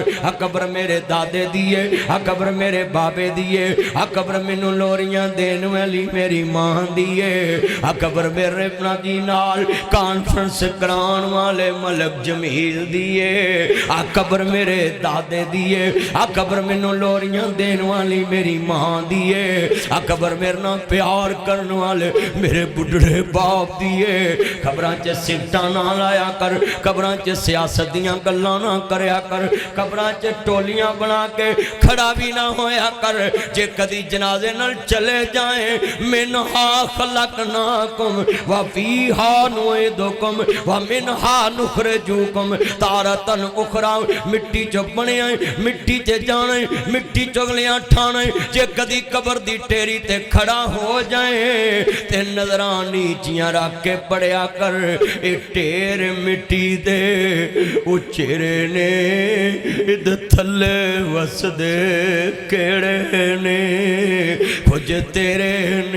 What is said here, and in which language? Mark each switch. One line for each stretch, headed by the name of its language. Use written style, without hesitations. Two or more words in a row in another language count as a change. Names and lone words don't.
Punjabi: آ قبر میرے دادے دیئے، آ قبر میرے بابے دیئے، آ قبر مینوں لوریاں دین والی میری ماں دیئے، آ قبر میرے جی نال کانفرنس کراون والے ملک جمیل دیئے، آ قبر میرے دادے دیئے، آ قبر مینوں لوریاں دین والی میری ماں دیئے، آ قبر میرے نال پیار کرن والے میرے بڈھڑے باپ دیئے. قبراں چ سفٹاں نہ لایا کر، قبراں چ سیاست دیاں گلاں نہ کریا کر، قبراں چ ٹولیاں بنا کے کھڑا وی نہ ہویا کر. جے کدی جنازے نال چلے جائے,
Arabic: منها خلقناكم وفيها نعيدكم ومنها نخرجكم تارة أخرى.
Punjabi: مٹی چوں بنے مٹی چ جانے، مٹی چغلیاں ٹھانے. جے کدی قبر دی ڈھیری تے کھڑا ہو جائے تے نظراں نیچیاں رکھ کے پڑھیا کر. اے ڈھیر مٹی دے اچیرے نے، ایدے تھلے وسدے کیہڑے نے، کجھ تیرے نے.